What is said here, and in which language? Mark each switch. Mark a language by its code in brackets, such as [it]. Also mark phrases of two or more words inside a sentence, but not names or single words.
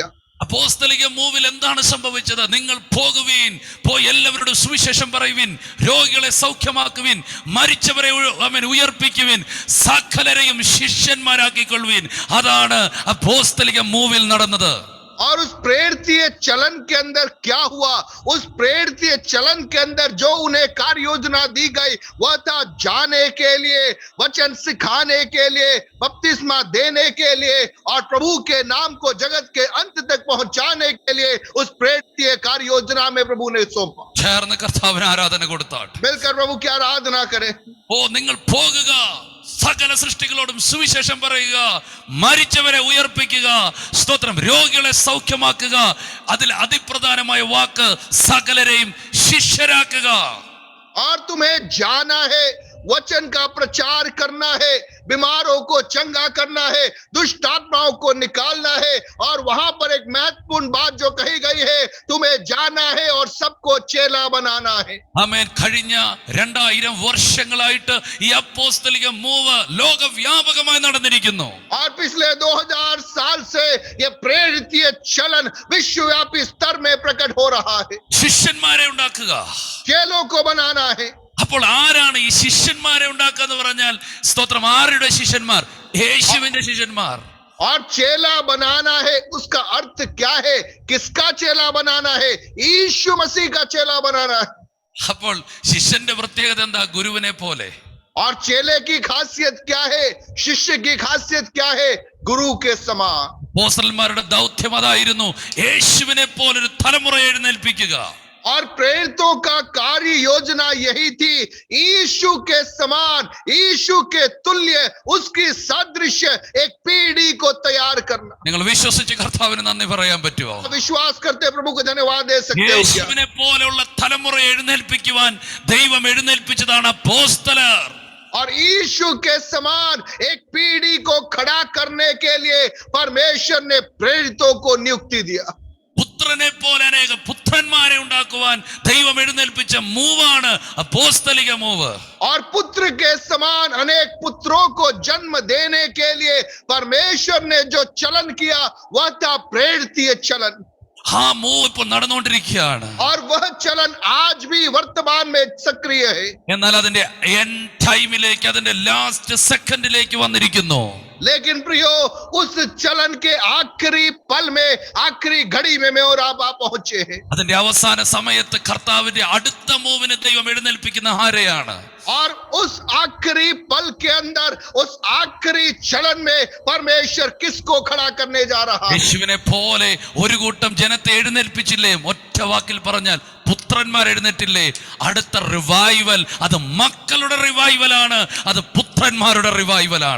[ml] അപ്പോസ്തലിക മൂവിൽ എന്താണ് സംഭവിച്ചത്? നിങ്ങൾ പോകുവിൻ, പോയി എല്ലാവരോടും സുവിശേഷം പറയുവിൻ, രോഗികളെ സൗഖ്യമാക്കുവിൻ, മരിച്ചവരെ ഉയർപ്പിക്കുവിൻ, സകലരെയും ശിഷ്യന്മാരാക്കിക്കൊള്ളുവിൻ. അതാണ് അപ്പോസ്തലിക മൂവിൽ നടന്നത്. [hi] और उस प्रेरितीय चलन के अंदर क्या हुआ? उस प्रेरितीय चलन के अंदर जो उन्हें कार्य योजना दी गई, वह था जाने के लिए, वचन सिखाने के लिए, बपतिस्मा देने के लिए, और प्रभु के नाम को जगत के अंत तक पहुंचाने के लिए उस प्रेरितीय कार्य योजना में प्रभु ने सौंपा. [ml] ചേർന്ന് കർത്താവിന് ആരാധന കൊടുത്താട്ടെ. [hi] मिलकर प्रभु की आराधना करें. [ml] നിങ്ങൾ പോകുക, സകല സൃഷ്ടികളോടും സുവിശേഷം പറയുക, മരിച്ചവരെ ഉയർപ്പിക്കുക, സ്തോത്രം, രോഗികളെ സൗഖ്യമാക്കുക, അതിൽ അതിപ്രധാനമായ വാക്ക് സകലരെയും ശിഷ്യരാക്കുക. [hi] और तुम्हें जाना है, वचन का प्रचार करना है, बीमारों को चंगा करना है, दुष्ट आत्माओं को निकालना है. और वहां पर एक महत्वपूर्ण बात जो कही गई है, तुम्हें जाना है और सबको चेला बनाना है. [ml] ആമേൻ. കഴിഞ്ഞ 2000 വർഷങ്ങളായിട്ട് ഈ അപ്പോസ്തലിക മൂവ് ലോകവ്യാപകമായി നടന്നിരിക്കുന്നു. [hi] और पिछले 2000 साल से यह प्रेरितीय चलन विश्वव्यापी स्तर में प्रकट हो रहा है. [ml] ശിഷ്യന്മാരെ ഉണ്ടാക്കുക. [hi] चेलों को बनाना है. [ml] അപ്പോൾ ആരാണ് ഈ ശിഷ്യന്മാരെ ഉണ്ടാക്കുക എന്ന് പറഞ്ഞാൽ? സ്തോത്രം, ആരുടെ ശിഷ്യന്മാർ? യേശുവിന്റെ ശിഷ്യന്മാർ. [hi] और चेला बनाना है, उसका अर्थ क्या है? किसका चेला बनाना है? यीशु मसीह का चेला बनाना है. [ml] അപ്പോൾ ശിഷ്യന്റെ പ്രത്യേകത എന്താ? ഗുരുവിനെ പോലെ. [hi] और चेले की खासियत क्या है? शिष्य की खासियत क्या है? गुरु के समान. [ml] അപ്പോസ്തലന്മാരുടെ ദൗത്യം അതായിരുന്നു, യേശുവിനെ പോലൊരു തലമുറ എഴുന്നേൽപ്പിക്കുക. [hi] और प्रेरितों का कार्य योजना यही थी, यीशु के समान, यीशु के तुल्य, उसकी सादृश्य एक पीढ़ी को तैयार करना। [ml] നിങ്ങൾ വിശ്വസിച്ച് കർത്താവിന് നന്ദി പറയാൻ പറ്റുമോ? [hi] विश्वास करते प्रभु को धन्यवाद दे सकते हो क्या? [ml] യേശുവിനെ പോലെയുള്ള തലമുറയെ എഴുന്നേൽപ്പിക്കുവാൻ ദൈവം എഴുന്നേൽപ്പിച്ചതാണ് അപ്പോസ്തലർ. [hi] और यीशु के समान एक पीढ़ी को खड़ा करने के लिए परमेश्वर ने प्रेरितों को नियुक्ति दिया। [ml] പുത്രനെ പോലെ അനേക പുത്രന്മാരെ ഉണ്ടാക്കുവാൻ ദൈവം എഴുന്നേൽപ്പിച്ച മൂവാണ് അപ്പോസ്തലിക മൂവ്. [hi] और पुत्र के समान अनेक पुत्रों को जन्म देने के लिए परमेश्वर ने जो चलन किया वह था प्रेरितीय चलन। [ml] ആ മൂവ് ഇപ്പോൾ നടന്നുകൊണ്ടിരിക്കുകയാണ്. [hi] और वह चलन आज भी वर्तमान में सक्रिय है। [ml] എന്നാൽ അതിന്റെ [en] end time-ലേക്ക്, [ml] അതിന്റെ [en] last second-ലേക്ക് [ml] വന്നിരിക്കുന്നു. [hi] लेकिन प्रियो, उस चलन के आखिरी पल में, आखिरी घड़ी में मैं और आप पहुंचे हैं। [ml] അതിന്റെ അവസാന സമയത്ത് കർത്താവിന്റെ അടുത്ത മൂവിനെ ദൈവം എഴുന്നേൽപ്പിക്കുന്ന ആരെയാണ്? [hi] और उस आखिरी पल के अंदर, उस आखिरी चलन में परमेश्वर किसको खड़ा करने जा रहा है? [ml] യേശുവിനെ പോലെ ഒരു കൂട്ടം ജനത്തെ എഴുന്നേൽപ്പിച്ചില്ലേ? ഒറ്റ വാക്കിൽ പറഞ്ഞാൽ പുത്രന്മാർ എഴുന്നേറ്റില്ലേ? അടുത്ത റിവൈവൽ അത് മക്കളുടെ റിവൈവലാണ്, അത് പുത്രന്മാരുടെ റിവൈവലാണ്.